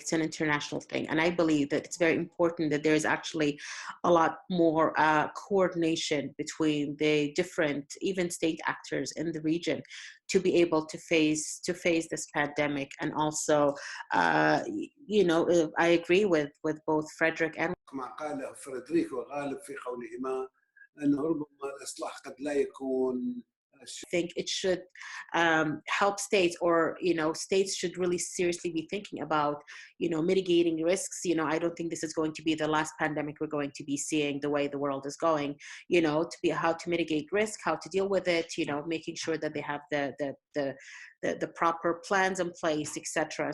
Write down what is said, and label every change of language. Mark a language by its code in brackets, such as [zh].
[en] It's an international thing. And I believe that it's very important that there is actually a lot more coordination between the different, even state actors in the region to be able to face this pandemic. And also, I agree with both Frederick and [ar] ما قاله فريدريك وغالب في قولهما أنه ربما الإصلاح قد لا يكون. [en] I think it should help states, or states should really seriously be thinking about mitigating risks. I don't think this is going to be the last pandemic we're going to be seeing the way the world is going. To be how to mitigate risk, how to deal with it. Making sure that they have the proper plans in place, etc.